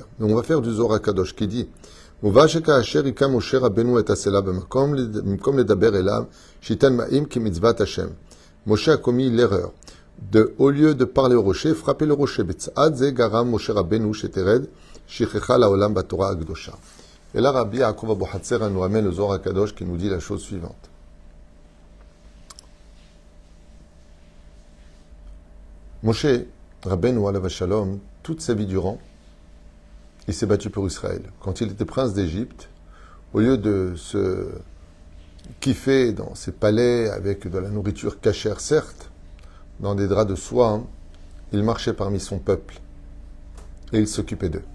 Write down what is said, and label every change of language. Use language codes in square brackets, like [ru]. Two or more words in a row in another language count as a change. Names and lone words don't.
[fr] Donc on va faire du Zohar HaKadosh qui dit Moshe a commis l'erreur de, au lieu de parler au rocher, frapper le rocher. Et là, Rabbi Yaakov Abu Hatzera nous amène le Zohar HaKadosh qui nous dit la chose suivante. [he] משה רבינו עליו השלום, [fr] toute sa vie durant, il s'est battu pour Israël. Quand il était prince d'Égypte, au lieu de se kiffer dans ses palais avec de la nourriture cachère, certes, dans des draps de soie, il marchait parmi son peuple et il s'occupait d'eux.